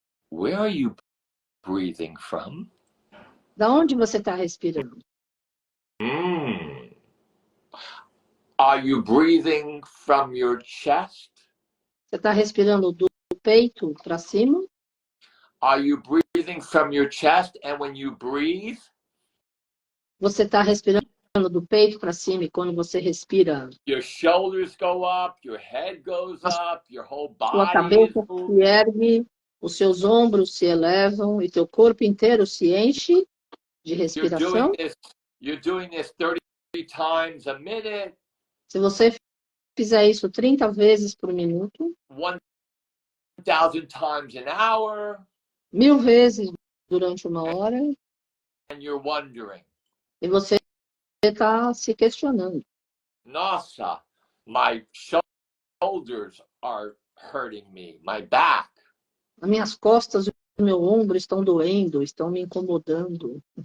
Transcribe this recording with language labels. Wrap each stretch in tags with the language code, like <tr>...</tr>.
<en>Where are you breathing from?</en> <pt>Da onde você está respirando?</pt> <en>Are you breathing from your chest?</en> <pt>Você está respirando do peito para cima?</pt> <en>Are you breathing from your chest and when you breathe?</en> <pt>Você está respirando do peito para cima e quando você respira,</pt> <en>your shoulders go up, your head goes up, your whole</en> <pt>sua</pt> <en>body</en> <pt>cabeça</pt> <en>is moving.</en> <pt>se ergue, os seus ombros se elevam e teu corpo inteiro se enche de respiração.</pt> <en>You're doing this 30 times a minute.</en> <pt>Se você fizer isso 30 vezes por minuto,</pt> <en>1,000 times an hour.</en> <pt>1000 vezes durante uma hora,</pt> <en>And you're wondering,</en> <pt>e você está se questionando.</pt> <en>Nossa, my shoulders are hurting me, my back.</en> <pt>As minhas costas e o meu ombro estão doendo, estão me incomodando.</pt>